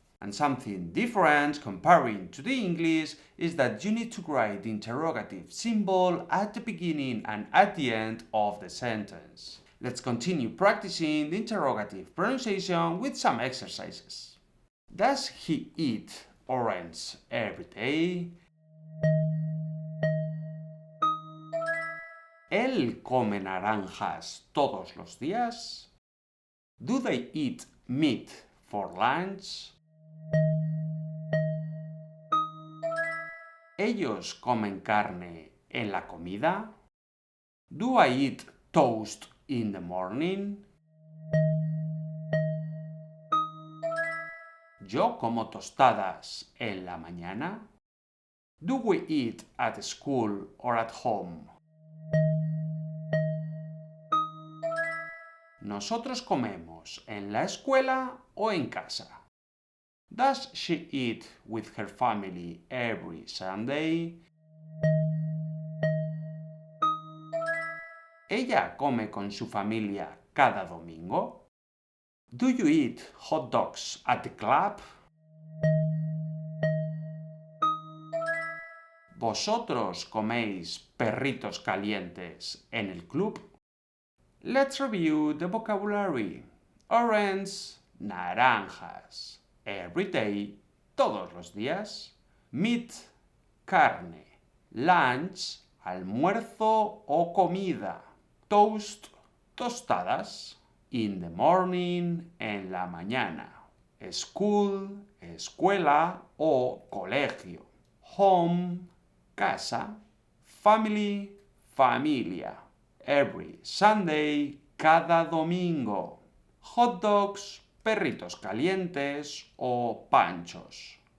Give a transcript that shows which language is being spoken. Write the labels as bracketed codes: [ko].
[en] And something different comparing to the English is that you need to write the interrogative symbol at the beginning and at the end of the sentence. Let's continue practicing the interrogative pronunciation with some exercises. Does he eat orange every day? [es] ¿Él come naranjas todos los días? [en] Do they eat meat for lunch? [es] ¿Ellos comen carne en la comida? [en] Do I eat toast in the morning? [es] ¿Yo como tostadas en la mañana? [en] Do we eat at school or at home? [es] ¿Nosotros comemos en la escuela o en casa? [en] Does she eat with her family every Sunday? [es] ¿Ella come con su familia cada domingo? [en] Do you eat hot dogs at the club? [es] ¿Vosotros coméis perritos calientes en el club? [en] Let's review the vocabulary. [es] Orange, naranjas. [en] Every day, [es] todos los días. Meat, carne. Lunch, almuerzo o comida. Toast, tostadas. [en] In the morning, [es] en la mañana. School, escuela o colegio. Home, casa. Family, familia. [en] Every Sunday, [es] cada domingo. [en] Hot dogs, [es] perritos calientes o panchos.